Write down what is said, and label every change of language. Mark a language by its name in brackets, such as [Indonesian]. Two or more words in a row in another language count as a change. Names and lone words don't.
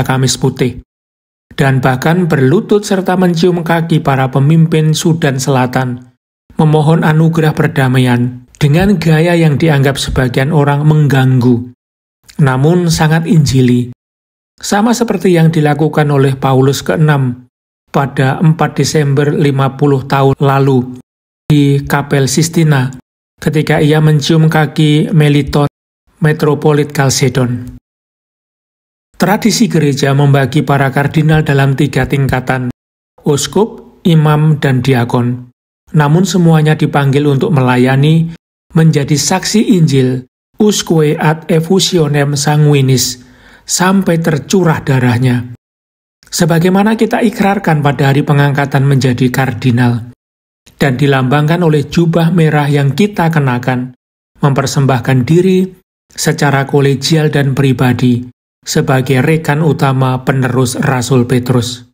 [Indonesian] Kamis Putih, dan bahkan berlutut serta mencium kaki para pemimpin Sudan Selatan, memohon anugerah perdamaian dengan gaya yang dianggap sebagian orang mengganggu, namun sangat injili, sama seperti yang dilakukan oleh Paulus ke-6 pada 4 Desember 50 tahun lalu di Kapel Sistina ketika ia mencium kaki Meliton, metropolit Kalsedon. Tradisi gereja membagi para kardinal dalam 3 tingkatan, uskup, imam, dan diakon. Namun semuanya dipanggil untuk melayani, menjadi saksi Injil, [Latin] usque ad effusionem sanguinis, [Indonesian] sampai tercurah darahnya. Sebagaimana kita ikrarkan pada hari pengangkatan menjadi kardinal, dan dilambangkan oleh jubah merah yang kita kenakan, mempersembahkan diri secara kolegial dan pribadi, sebagai rekan utama penerus Rasul Petrus.